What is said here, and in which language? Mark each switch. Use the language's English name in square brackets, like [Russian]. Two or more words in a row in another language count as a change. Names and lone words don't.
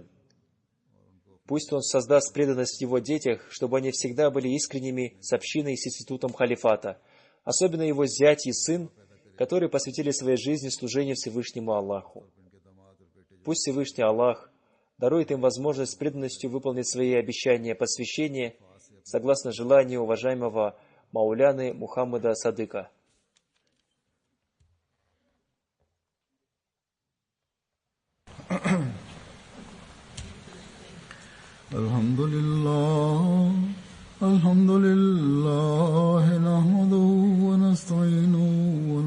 [Russian] Пусть Он создаст преданность в его детях, чтобы они всегда были искренними с общиной и с институтом халифата, особенно его зять и сын, которые посвятили своей жизни служению Всевышнему Аллаху. Пусть Всевышний Аллах дарует им возможность с преданностью выполнить свои обещания посвящения согласно желанию уважаемого Мауляны Мухаммада Садыка. [Arabic] الحمد لله، نحمده ونستعينه و